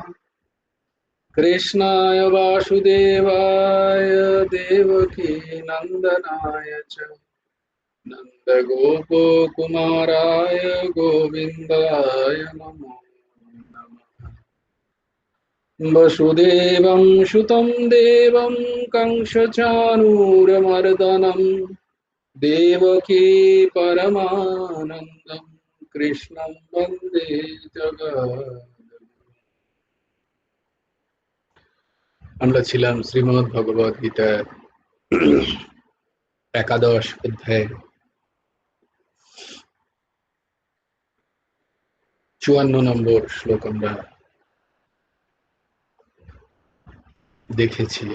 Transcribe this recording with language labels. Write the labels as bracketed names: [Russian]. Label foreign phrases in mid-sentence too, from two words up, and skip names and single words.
[Sanskrit] कृष्णाय वासुदेवाय देवकी नंदनाय च नन्दगोपकुमाराय गोविन्दाय नमो नमः। वसुदेवं सुतं देवं कंसचाणूरमर्दनं देवकी परमानन्दं कृष्णं वन्दे जगद्गुरुं। [Bangla] আমরা ছিলাম শ্রীমদ্ ভগবদ গীতার একাদশ অধ্যায়ে 54 নম্বর শ্লোক আমরা দেখেছি।